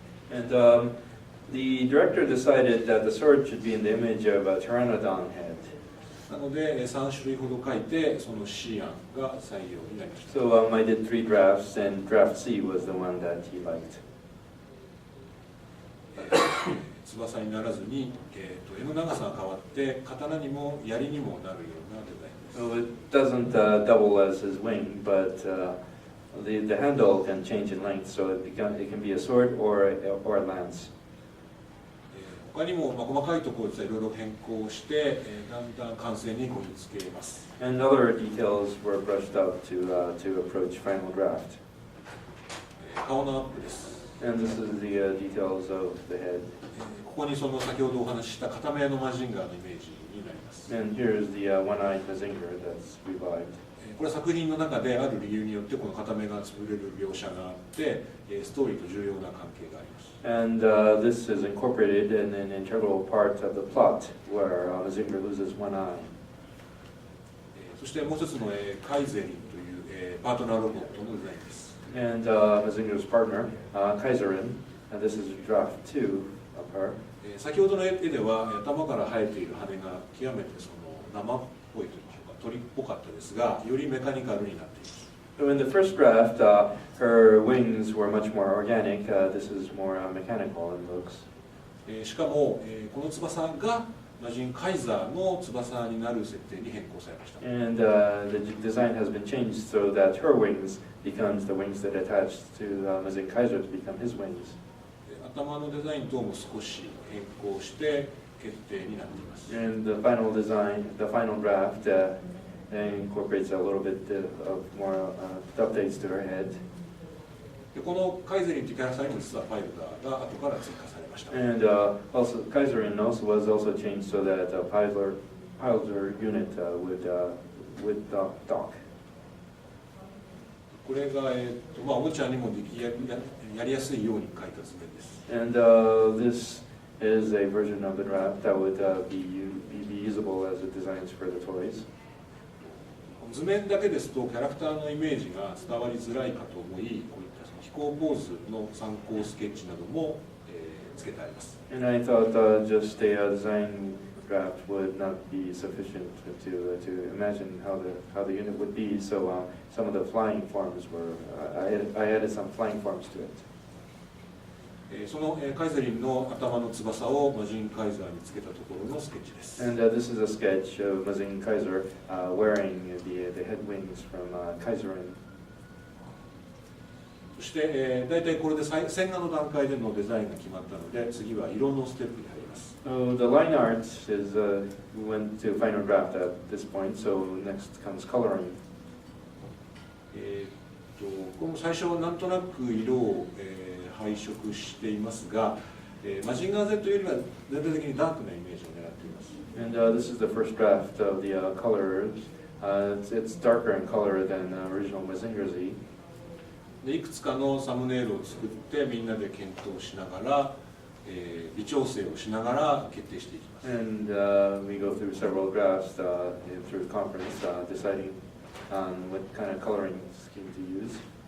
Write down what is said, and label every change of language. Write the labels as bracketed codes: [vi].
[en] And the director decided that the sword should be in the image of a pteranodon head. [ja] なので3種類ほど書いて、その C 案が採用になりました。 [en] So I did 3 drafts, and draft C was the one that he liked. [ja] 翼にならずに、柄の長さが変わって刀にも槍にもなるようなデザインです。 [en] So it doesn't double as his wing, but the handle can change in length, so it can be a sword or a lance. [ja] 他にも細かいところでいろいろ変更して、だんだん完成にこぎつけます。 [en] And other details were brushed up to approach final draft. [ja] 顔のアップです。 [en] And this is the details of the head. [ja] ここにその先ほどお話しした片目のマジンガーのイメージになります。 [en] And here's the one-eyed Mazinger that's revived. [ja] これは作品の中である理由によってこの片目が潰れる描写があってストーリーと重要な関係があります。 [en] And this is incorporated in an integral part of the plot where Mazinger loses one eye. [ja] そしてもう一つのカイゼリンというパートナーロボットのデザインです。 [en] And Mazinger's partner, Kaiserin, and this is draft 2 of her. [ja] 先ほどの絵では頭から生えている羽が極めてその生っぽいというか鳥っぽかったですが、よりメカニカルになっています。 [en] So in the first draft, her wings were much more organic. This is more mechanical in looks. [ja] しかもこの翼がマジンカイザーの翼になる設定に変更されました。 [en] And the design has been changed so that her wings becomes the wings that attach to Mazinkaiser to become his wings. [ja] 頭のデザイン等も少し変更して決定になっています。 [en] And the final design, the final draft, incorporates a little bit of more updates to her head. [ja] でこのカイゼリンというキャラクターにも実はファイルが後から追加されました。 [en] And also Kaiserin was also changed so that Piler unit would dock. [ja] これがおもちゃにもやりやすいように書いた図面です。 [en] And this is a version of the draft that would be usable as it designs for the toys. [ja] 図面だけですとキャラクターのイメージが伝わりづらいかと思い、こういったその飛行ポーズの参考スケッチなども、付けてあります。 [en] And I thought just a design draft would not be sufficient to imagine how the unit would be. So some of the flying forms were I added some flying forms to it. [ja] そのカイゼリンの頭の翼をマジンカイザーにつけたところのスケッチです。 [en] And this is a sketch of Mazinkaiser wearing the head wings from Kaiserin. [ja] そして、大体これで線画の段階でのデザインが決まったので、次は色のステップに入ります。 [en] So the line art is we went to final draft at this point. So next comes coloring. [ja] これも最初なんとなく色を、配色していますが、マジンガー Z よりは全体的にダークなイメージを狙っています。 [en] And this is the first draft of the colors. It's darker in color than original Mazinger Z. [ja] でいくつかのサムネイルを作ってみんなで検討しながら、微調整をしながら決定していきます。 [en] And we go through several drafts through the conference, deciding on what kind of coloring scheme to use.